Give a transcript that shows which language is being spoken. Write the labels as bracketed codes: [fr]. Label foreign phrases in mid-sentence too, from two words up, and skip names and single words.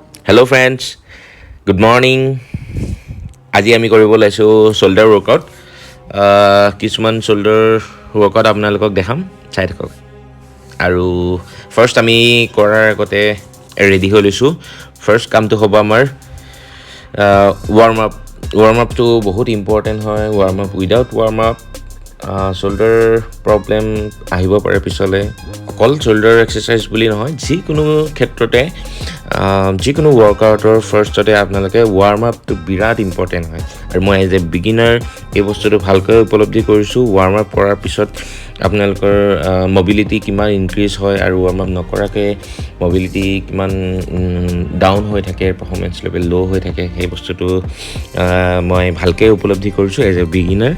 [en] Hello friends, good morning. [as] আজি আমি কৰিব লৈছো [en] shoulder workout. [as] কিছুমান [en] shoulder workout [as] আপোনালোকক দেখাম, চাই থাকক। আৰু ফাৰ্স্ট আমি কৰাৰ আগতে ৰেডি হৈ লৈছো। ফাৰ্স্ট কামটো হ'ব আমাৰ [en] warm up [as] to বহুত ইম্পৰ্টেন্ট হয়। [en] warm up without warm up shoulder problem [as] আহিব পাৰে পিছলে। অকল [en] shoulder exercise [as] বুলি নহয়, যিকোনো ক্ষেত্ৰতে যিকোনো ৱৰ্কআউটৰ ফাৰ্ষ্টতে আপোনালোকে [en] warm up [as] বিৰাট ইম্পৰ্টেণ্ট হয় আৰু মই [en] as a beginner [as] এই বস্তুটো ভালকৈ উপলব্ধি কৰিছোঁ। [en] warm up [as] কৰাৰ পিছত আপোনালোকৰ মবিলিটি কিমান ইনক্ৰিজ হয় আৰু [en] warm up [as] নকৰাকৈ মবিলিটি কিমান ডাউন হৈ থাকে, [en] performance level low' [as] হৈ থাকে, সেই বস্তুটো মই ভালকৈ উপলব্ধি কৰিছোঁ [en] as a beginner.